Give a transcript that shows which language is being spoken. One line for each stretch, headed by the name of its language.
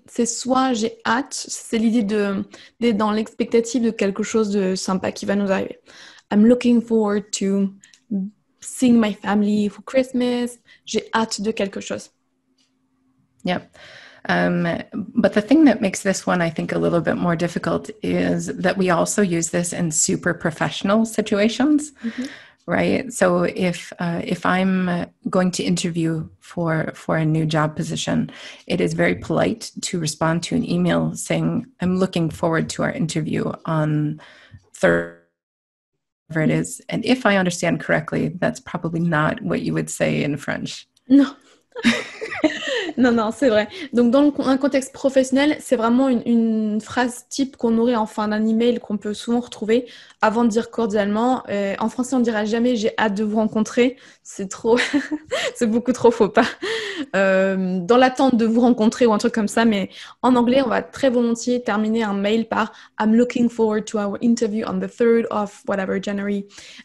French: C'est soit j'ai hâte, c'est l'idée d'être dans l'expectative de quelque chose de sympa qui va nous arriver.
English: I'm looking forward to seeing my family for Christmas.
French: J'ai hâte de quelque chose.
English: Yep. But the thing that makes this one, I think, a little bit more difficult is that we also use this in super professional situations, right? So if I'm going to interview for a new job position, it is very polite to respond to an email saying, I'm looking forward to our interview on Thursday, whatever it is. And if I understand correctly, that's probably not what you would say in French.
French: No. Non, c'est vrai. Donc, dans un contexte professionnel, c'est vraiment une phrase type qu'on aurait en fin d'un email qu'on peut souvent retrouver avant de dire cordialement. En français, on ne dira jamais « j'ai hâte de vous rencontrer ». C'est trop... c'est beaucoup trop faux pas. Dans l'attente de vous rencontrer ou un truc comme ça. Mais en anglais, on va très volontiers terminer un mail par «
English: I'm looking forward to our interview on the 3rd of whatever January ».